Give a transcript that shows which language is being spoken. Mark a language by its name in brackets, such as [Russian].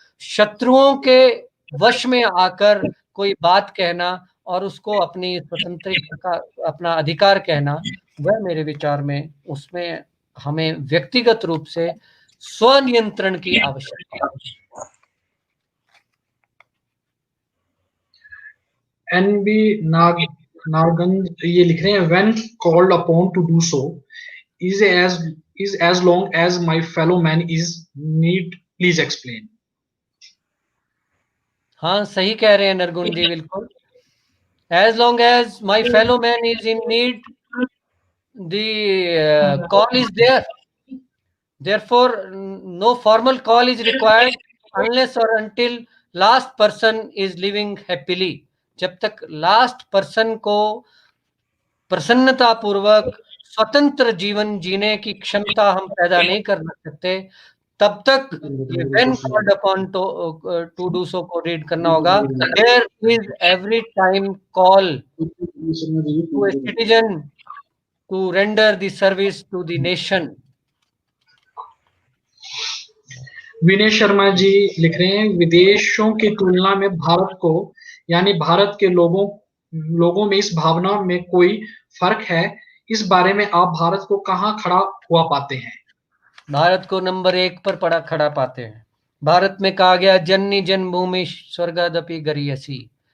[Hindi] शत्रुओं के वश में आकर कोई बात कहना और उसको अपनी स्वतंत्रता का अपना अधिकार कहना, वह मेरे विचार में उसमें हमें व्यक्तिगत रूप से स्वनियंत्रण की आवश्यकता है। [English] एनबी नागंज [Hindi] ये लिख रहे हैं, [English] when called upon to do so is as long as my fellow man is need, please explain. [Hindi] हाँ, सही कह रहे हैं नरगुण जी, बिल्कुल। [English] As long as my fellow man is in need, the call is there. Therefore, no formal call is required unless or until last person is living happily. [Hindi] जब तक last person को प्रसन्नता पूर्वक स्वतंत्र जीवन जीने की क्षमता हम पैदा नहीं कर सकते, तब तक ये [English] when called upon to do so [Hindi] को रीड करना होगा। [English] There is every time call to a citizen to render the service to the nation. [Hindi] Vinay Sharma ji लिख रहे हैं, विदेशों की तुलना में भारत को, यानी भारत के लोगों में इस भावना में कोई फर्क है? इस बारे में आप भारत को कहाँ खड़ा हुआ पाते हैं? भारत को नंबर 1 पर खड़ा पाते हैं। भारत में कहा गया जननी जन्मभूमि स्वर्गादपि गरीयसी।